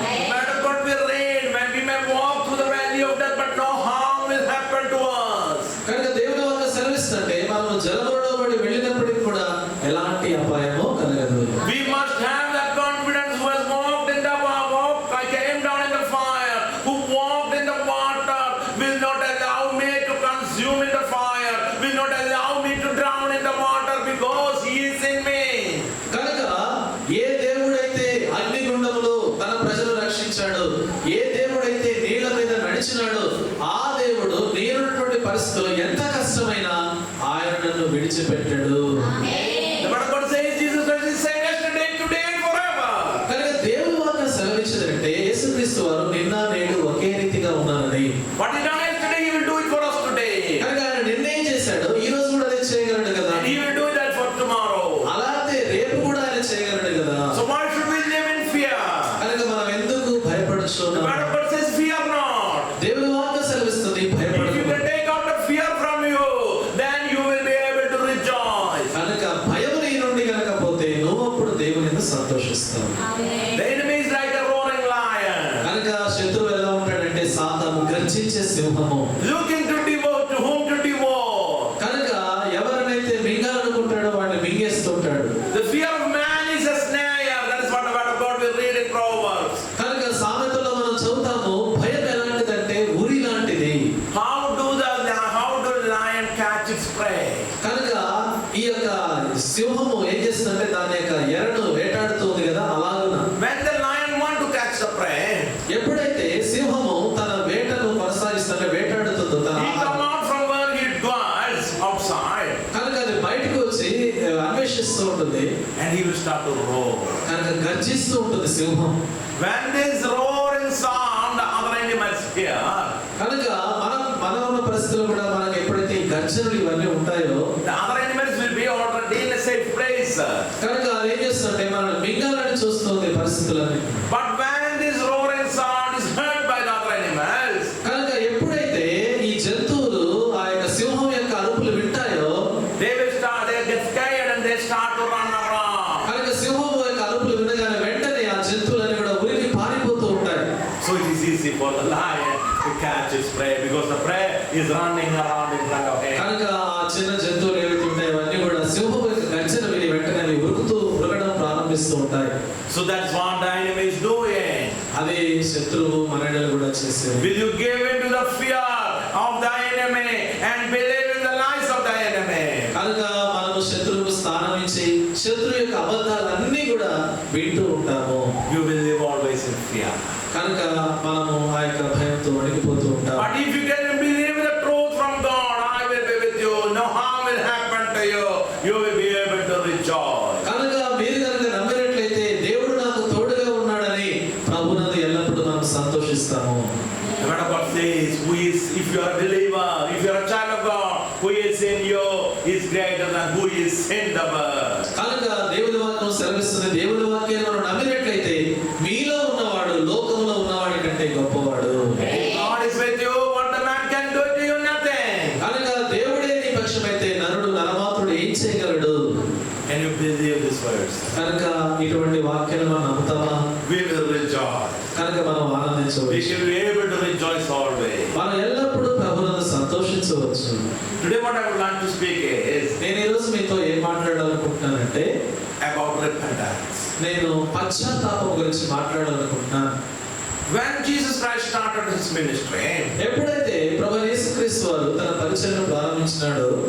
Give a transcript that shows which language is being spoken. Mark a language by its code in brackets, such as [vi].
[en] Word of God we read, when we may walk through the valley of death, but no harm will happen to us. [te] కనుక దేవుని వాక్యం సెలవిస్తుంటే మనం జలములో పడి వెళ్ళినప్పటికీ కూడా ఎలాంటి అపాయమో కలగదు. [en] We must have that confidence who has walked in the walk, I came down in the fire, who walked in the water, will not allow me to consume in the fire, will not allow me to drown in the water because he is in me. [te] కనుక ఏ దేవుడైతే అగ్నిగుండములో తన ప్రజలు రక్షించాడు, ఏ దేవుడైతే నీళ్ళ మీద నడిచినాడు, ఆ దేవుడు నేనున్నటువంటి పరిస్థితుల్లో ఎంత కష్టమైనా ఆయన నన్ను విడిచిపెట్టాడు. [en] The word of God says Jesus Christ is same yesterday, today and forever. [te] కనుక దేవుని వాక్యం సెలవించదంటే యేసుక్రీస్తు వారు నిన్న నేడు ఒకే రీతిగా ఉన్నారని. [en] What he done yesterday, he will do it for us today. [te] కనుక ఆయన నిన్న ఏం చేశాడు, ఈ రోజు కూడా అదే చేయగలడు కదా. [en] And he will do that for tomorrow. [te] అలాగే రేపు కూడా ఆయన చేయగలడు కదా. [en] So why should we live in fear? [te] కనుక మనం ఎందుకు [en] The [te] భయపడుతున్నాం? [en] word of God says fear not. [te] దేవుని వాక్యం సెలవిస్తుంది [en] If you [te] భయపడకు. [en] can take out the fear from you, then you will be able to rejoice. [te] కనుక భయం నీ నుండి కనుకపోతే నువ్వు అప్పుడు దేవుని యందు సంతోషిస్తావు. [en] The enemy is like a roaring lion, [te] కనుక శత్రువు ఎలా ఉంటాడంటే సాతాను గర్జించే సింహము. [en] looking to devour, to whom to devour. [te] కనుక ఎవరినైతే మింగాలనుకుంటాడో వాడిని మింగేస్తుంటాడు. [en] The fear of man is a snare. That is what the word of God will read in Proverbs. [te] కనుక సామెతలో మనం చదువుతాము భయం ఎలాంటిదంటే ఉరి లాంటిది. [en] How do lion catch its prey? [te] కనుక ఈ యొక్క సింహము ఏం చేస్తుందంటే దాని యొక్క ఎరను వేటాడుతుంది కదా అలాగున. [en] When the lion want to catch the prey, [te] ఎప్పుడైతే సింహము తన వేటను కొనసాగిస్తుంటే వేటాడుతుందో తన [en] he come [te] ఆహారం, [en] out from where he dwells outside, [te] కనుక అది బయటకు వచ్చి అన్వేషిస్తూ ఉంటుంది. [en] and he will start to roar. [te] కనుక గర్జిస్తూ ఉంటుంది సింహం. [en] When this roaring sound, the other animals hear, [te] కనుక మన ఉన్న పరిస్థితుల్లో కూడా మనకి ఎప్పుడైతే ఈ గర్జనలు ఇవన్నీ ఉంటాయో [en] the other animals will be already in a safe place. [te] కనుక అది ఏం చేస్తుంటే మనం మింగాలని చూస్తుంది పరిస్థితులన్నీ. [en] But when this roaring sound is heard by the other animals, [te] కనుక ఎప్పుడైతే ఈ జంతువులు ఆ యొక్క సింహం యొక్క అరుపులు వింటాయో [en] they get scared and they start to run around. [te] కనుక సింహం యొక్క అరుపులు వినగానే వెంటనే ఆ జంతువులన్నీ కూడా ఉరికి పారిపోతూ ఉంటాయి. [en] So it is easy for the lion to catch its prey because the prey is running around in front of him. [te] కనుక ఆ చిన్న జంతువులు ఏవైతే ఉంటాయో అవన్నీ కూడా సింహం యొక్క గర్జన విని వెంటనే అవి ఉరకడం ప్రారంభిస్తూ ఉంటాయి. [en] So that's what the enemy is doing. [te] అది శత్రువు మనడలు కూడా చేసేది. [en] Will you give in to the fear of the enemy and believe in the lies of the enemy? [te] కనుక మనము శత్రువుకు స్థానం ఇచ్చి శత్రువు యొక్క అబద్ధాలన్నీ కూడా వింటూ ఉంటాము. [en] You will live always in fear. [te] కనుక మనము ఆ యొక్క భయంతో వణికిపోతూ ఉంటాము. [en] But if you can believe the truth from God, I will be with you, no harm will happen to you, you will be able to rejoice. [te] కనుక మీరు కనుక నమ్మినట్లయితే దేవుడు నాకు తోడుగా ఉన్నాడని ప్రభునందు ఎల్లప్పుడూ మనం సంతోషిస్తాము. [en] The word of God says, if you are a believer, if you are a child of God, who is in you is greater than who is in the world. [te] కనుక దేవుని వాక్యం సెలవిస్తుంది దేవుని వాక్యాన్ని మనం నమ్మినట్లయితే మీలో ఉన్నవాడు లోకంలో ఉన్నవాడి కంటే గొప్పవాడు. [en] God is with you, what the man can do to you, nothing. [te] కనుక దేవుడే నీ పక్షమైతే నరుడు నరమాత్రుడు ఏం చేయగలడు? [en] Can you believe these words? [te] కనుక ఇటువంటి వాక్యాలు మనం నమ్ముతామా? [en] We will rejoice. [te] కనుక మనం [en] We [te] ఆనందించవచ్చు. [en] should be able to rejoice always. [te] మనం ఎల్లప్పుడూ ప్రభువునందు సంతోషించవచ్చు. [en] Today what I would like to speak is [te] నేను ఈరోజు మీతో ఏం మాట్లాడాలనుకుంటున్నానంటే [en] about repentance. [te] నేను పశ్చాత్తాపం గురించి మాట్లాడాలనుకుంటున్నాను. [en] When Jesus Christ started his ministry, [te] ఎప్పుడైతే ప్రభువైన యేసుక్రీస్తు వారు తన పరిచర్యను ప్రారంభించినాడో